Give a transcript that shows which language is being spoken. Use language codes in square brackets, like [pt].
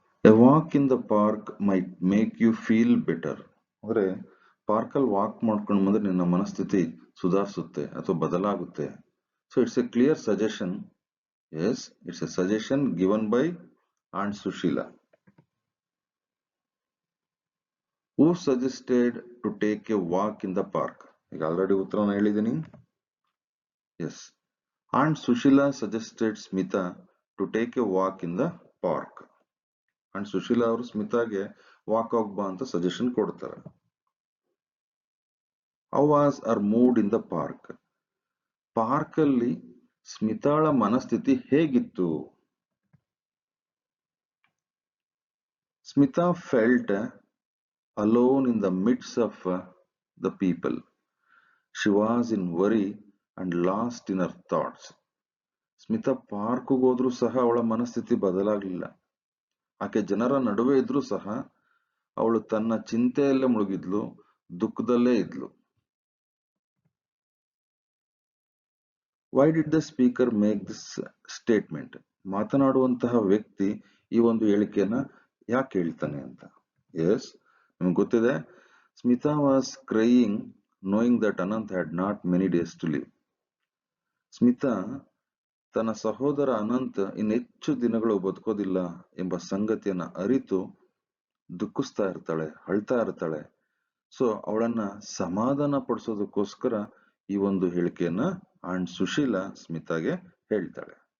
[en] A walk in the park might make you feel better. [kn] ಅಂದ್ರೆ park ಅಲ್ಲಿ walk ಮಾಡ್ಕೊಂಡು ಬಂದ್ರೆ ನಿನ್ನ ಮನಸ್ಥಿತಿ ಸುಧಾರಿಸುತ್ತೆ ಅಥವಾ ಬದಲಾಗುತ್ತೆ. [en] So it's a clear suggestion. Yes, it's a suggestion given by Aunt Sushila. Who suggested to take a walk in the park? [kn] ಈಗ already ಉತ್ತರನ ಹೇಳಿದ್ದೀನಿ. [en] Yes, Aunt Sushila suggested Smita to take a walk in the park. [kn] Aunt Sushila ಅವರು ಸ್ಮಿತಾಗೆ walk ಹೋಗ್ಬಾ ಅಂತ suggestion ಕೊಡ್ತಾರೆ. [en] How was her mood in the park? [kn] Park ಅಲ್ಲಿ ಸ್ಮಿತಾಳ ಮನಸ್ಥಿತಿ ಹೇಗಿತ್ತು? [en] Smita felt alone in the midst of the people. She was in worry and lost in her thoughts. [kn] Smita ಪಾರ್ಕ್ಗೆ ಹೋದ್ರೂ ಸಹ ಅವಳ ಮನಸ್ಥಿತಿ ಬದಲಾಗಲಿಲ್ಲ. ಆಕೆ ಜನರ ನಡುವೆ ಇದ್ರೂ ಸಹ ಅವಳು ತನ್ನ ಚಿಂತೆಯಲ್ಲೇ ಮುಳುಗಿದ್ಲು, ದುಃಖದಲ್ಲೇ ಇದ್ಲು. [en] Why did the speaker make this statement? [kn] ಮಾತನಾಡುವಂತಹ ವ್ಯಕ್ತಿ ಈ ಒಂದು ಹೇಳಿಕೆಯನ್ನ ಯಾಕೆ ಹೇಳ್ತಾನೆ ಅಂತ. [en] yes, [kn] ನಿಮ್ಗೆ ಗೊತ್ತಿದೆ, [en] Smita was crying knowing that Anant had not many days to live. [kn] Smita ತನ್ನ ಸಹೋದರ ಅನಂತ್ ಇನ್ನೆಚ್ಚು ದಿನಗಳು ಬದುಕೋದಿಲ್ಲ ಎಂಬ ಸಂಗತಿಯನ್ನ ಅರಿತು ದುಃಖಿಸ್ತಾ ಇರ್ತಾಳೆ, ಅಳ್ತಾ ಇರ್ತಾಳೆ. ಸೊ ಅವಳನ್ನ ಸಮಾಧಾನ ಪಡಿಸೋದಕ್ಕೋಸ್ಕರ ಈ ಒಂದು ಹೇಳಿಕೆಯನ್ನ ಆಂಡ್ ಸುಶೀಲಾ ಸ್ಮಿತಾಗೆ ಹೇಳ್ತಾಳೆ.